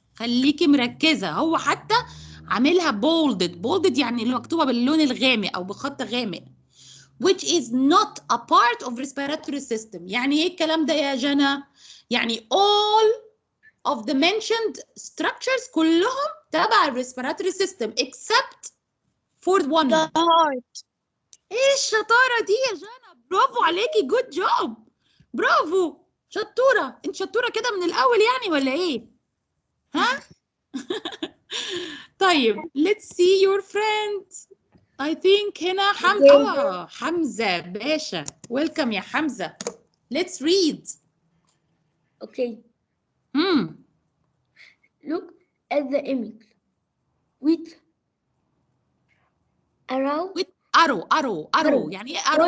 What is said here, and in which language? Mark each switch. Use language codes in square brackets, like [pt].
[ar] خليكي مركزة، هو حتى عاملها bolded يعني اللي مكتوبة باللون الغامق أو بخط غامق. [en] which is not a part of respiratory system. [ar] يعني ايه الكلام ده يا جنى؟ [en] يعني all of the mentioned structures [ar] كلهم تبع ال [en] respiratory system except for one. The heart. [ar] ايه الشطارة دي يا جنى؟ برافو عليكي. [en] good job. [ar] برافو. شطورة. انت شطورة كده من الأول يعني ولا ايه؟ ها؟ طيب [en] let's see your friend. I think [ar] هنا [en] حمزة باشا. Welcome يا حمزة. Let's read. Okay. Look at the image with arrow. with arrow. [ar] يعني ايه [en] arrow؟